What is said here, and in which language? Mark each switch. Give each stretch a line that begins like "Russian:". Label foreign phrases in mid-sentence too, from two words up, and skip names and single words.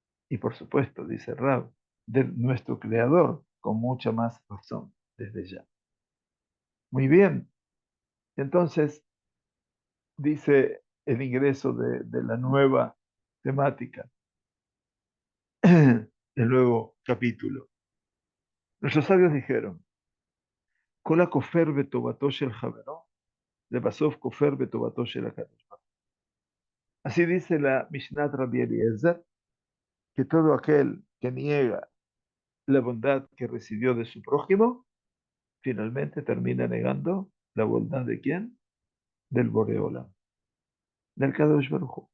Spanish: Y por supuesto, dice Rab, de nuestro Creador, con mucha más razón desde ya. Muy bien, entonces dice el ingreso de la nueva temática, el nuevo capítulo. Nuestros sabios dijeron,
Hebrew: כל הכופר בטובתו של חברו, לבסוף כופר בטובתו של הקדוש ברוך הוא.
Spanish: Así dice la Mishnat Rabbi Eliezer, que todo aquel que niega la bondad que recibió de su prójimo, finalmente termina negando la bondad de quién? Del Boreola, del
Hebrew: קדוש ברוך הוא.